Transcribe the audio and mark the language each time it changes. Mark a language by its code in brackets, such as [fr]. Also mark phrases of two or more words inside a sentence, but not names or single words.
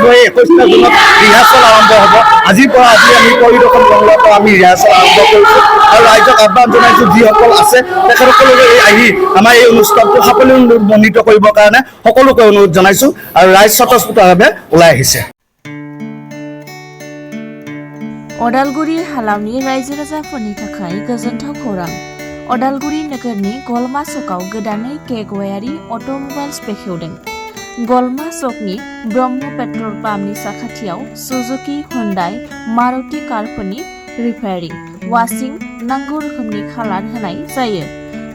[as] এই 21 জুনত ৰিহাৰ্চেল আৰম্ভ হ'ব। আজিৰ পৰা আমি পৰিদৰ্শন কমলাৰ পৰা আমি ৰিহাৰ্চেল আৰম্ভ কৰিছোঁ আৰু ৰাইজক আহ্বান জনাইছোঁ, যিসকল আছে তেখেতসকলক আহি আমাৰ এই অনুষ্ঠানটো সাফল্যমণ্ডিত কৰিবৰ কাৰণে সকলোকে অনুৰোধ জনাইছোঁ আৰু ৰাইজ স্বতঃস্ফূৰ্তভাৱে ওলাই আহিছে। [brx] अदालगुरि हालामनि रायजो राजाफोरनि थाखाय गोजोनथाव खौरां। अदालगुरि नोगोरनि गलमा सकआव गोदानै केगवायारि अट'मबाइल्स बेखेवदों। गलमा सकनि ब्रह्म पेट्रल पाम्पनि साखाथियाव सुजुकी, हुन्डाइ, मारुति कारफोरनि रिपेयारिं, वाशिं, नांगौ रोखोमनि खालार होनाय जायो।